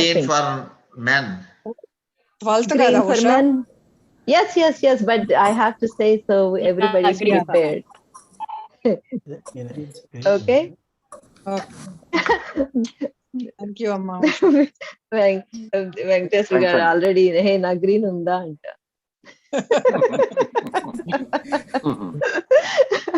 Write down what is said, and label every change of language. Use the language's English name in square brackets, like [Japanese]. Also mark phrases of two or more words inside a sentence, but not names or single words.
[English] Green for men. 12th Green for men. Yes, but I have to say so everybody is prepared. Okay. Thank you, Amma. [Telugu] వెంకటేష్ గారు already హే నా green ఉండ అంట.